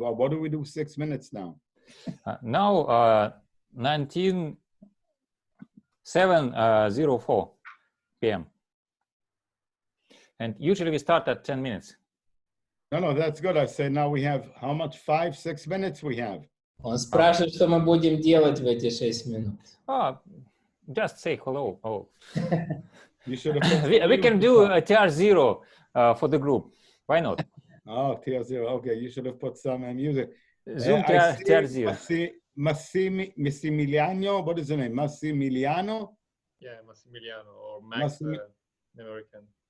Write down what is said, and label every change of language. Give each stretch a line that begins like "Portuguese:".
English: Well, what do we do 6 minutes now? Now 19:07:04 p.m. And usually we start at 10 minutes. No, that's good. I say now we have how much? 5-6 minutes we have.
Russian: Он спрашивает, что мы будем делать в эти 6 минут.
English: Oh, just say hello. Oh. You should have. we can do a TR0 for the group. Why not? Oh, TR0. Okay, you should have put some music. Zoom TR0. Massimiliano, what is the name? Massimiliano? Yeah, Massimiliano or Max, American.